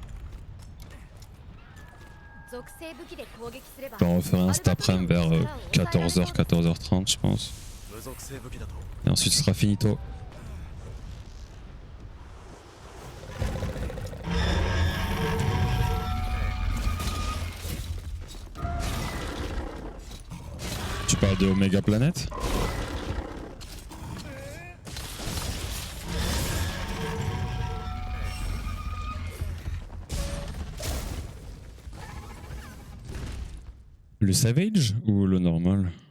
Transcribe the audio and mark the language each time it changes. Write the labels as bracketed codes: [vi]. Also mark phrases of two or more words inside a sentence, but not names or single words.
[ja] 属性武器で攻撃すれば [fr] Je vais en refaire un cet après-midi vers 14h, 14h30, je pense. [ja] 無属性武器だと [fr] Et ensuite, ce sera finito. Tu parles de Omega Planet? Le Savage ou le normal?